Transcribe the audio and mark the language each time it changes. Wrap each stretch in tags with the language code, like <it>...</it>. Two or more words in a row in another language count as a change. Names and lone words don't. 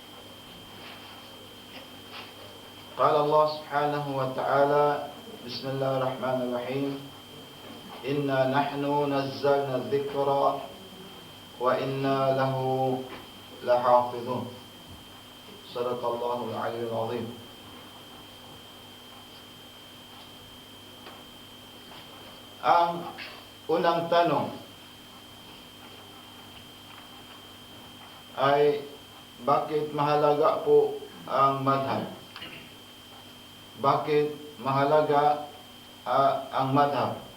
<ar>قال الله سبحانه وتعالى: بسم الله الرحمن الرحيم. إنا نحن نزلنا الذكر وإنا له لحافظون. صدق الله العلي العظيم.</ar> <tl>Ang unang tanong ay bakit mahalaga po ang madhab? Bakit mahalaga ang madhab?</tl>